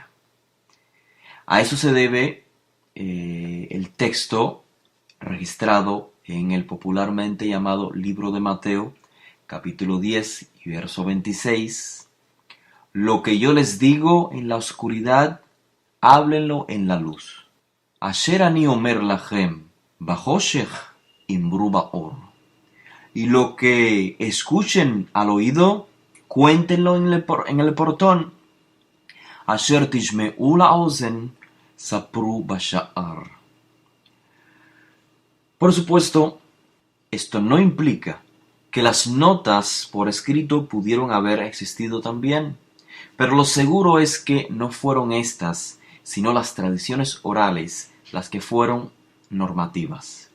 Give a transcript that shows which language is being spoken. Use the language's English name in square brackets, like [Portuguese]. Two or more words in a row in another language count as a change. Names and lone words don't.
[Spanish] A eso se debe el texto registrado en el popularmente llamado Libro de Mateo, capítulo 10 y verso 26. Lo que yo les digo en la oscuridad, háblenlo en la luz. [Hebrew] Asher ani omer lachem bachoshech imru baor. [Spanish] Y lo que escuchen al oído, cuéntenlo en el portón. [Hebrew] Asher tishme'u la'ozen sapru basha'ar. [Spanish] Por supuesto, esto no implica que las notas por escrito pudieron haber existido también, pero lo seguro es que no fueron estas, sino las tradiciones orales las que fueron normativas.